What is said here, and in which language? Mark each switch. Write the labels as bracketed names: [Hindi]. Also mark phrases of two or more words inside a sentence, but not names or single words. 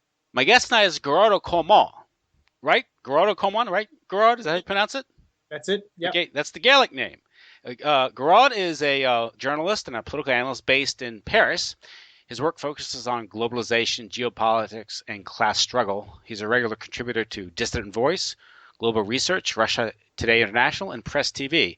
[English] My guest tonight is Gearóid Ó Colmáin, right? Gearóid Ó Colmáin, right? Gearóid, is that how you pronounce it? That's it. Yeah. Okay, that's the Gaelic name. Gearóid is a journalist and a political analyst based in Paris. His work focuses on globalization, geopolitics, and class struggle. He's a regular contributor to Dissident Voice, Global Research, Russia Today International, and Press TV.